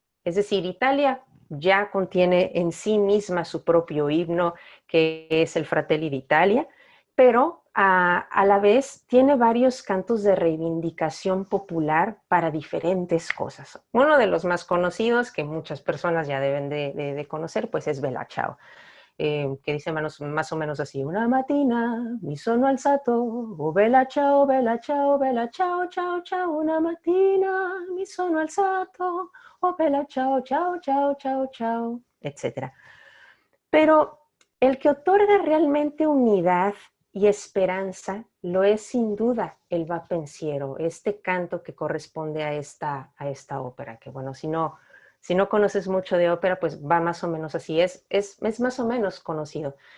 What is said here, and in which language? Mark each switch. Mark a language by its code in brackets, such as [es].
[es] Es decir, Italia ya contiene en sí misma su propio himno, que es el Fratelli d'Italia, pero a la vez tiene varios cantos de reivindicación popular para diferentes cosas. Uno de los más conocidos, que muchas personas ya deben de conocer, pues es Bella Ciao. Que dice más o menos así: [it] una mattina mi sono alzato, oh bella ciao, bella ciao, bella ciao, ciao, ciao, una mattina mi sono alzato, oh bella ciao, ciao, ciao, ciao, ciao, etc. [es] Pero el que otorga realmente unidad y esperanza lo es sin duda el va pensiero, este canto que corresponde a esta ópera, que bueno, si no conoces mucho de ópera, pues va más o menos así, es más o menos conocido.